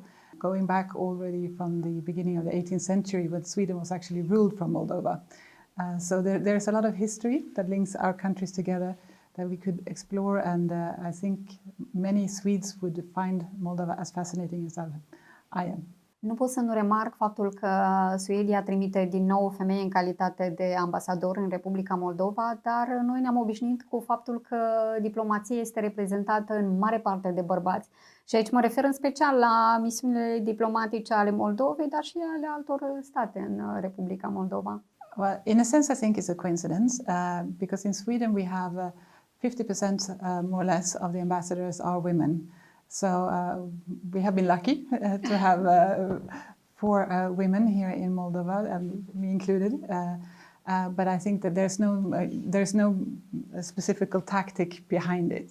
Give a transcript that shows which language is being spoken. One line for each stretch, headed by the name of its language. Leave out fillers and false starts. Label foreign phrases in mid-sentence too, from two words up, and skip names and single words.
English: Going back already from the beginning of the 18th century, when Sweden was actually ruled from Moldova. So there's a lot of history that links our countries together that we could explore, and I think many Swedes would find Moldova as fascinating as I am.
Romanian: Nu pot să nu remarc faptul că Suedia trimite din nou o femeie în calitate de ambasador în Republica Moldova, dar noi ne-am obișnuit cu faptul că diplomația este reprezentată în mare parte de bărbați. Și aici mă refer în special la misiunile diplomatice ale Moldovei, dar și ale altor state în Republica Moldova.
English: Well, in a sense, I think it's a coincidence, because in Sweden we have 50% more or less of the ambassadors are women. So we have been lucky to have 4 women here in Moldova, me included. But I think that there's no specific tactic behind it.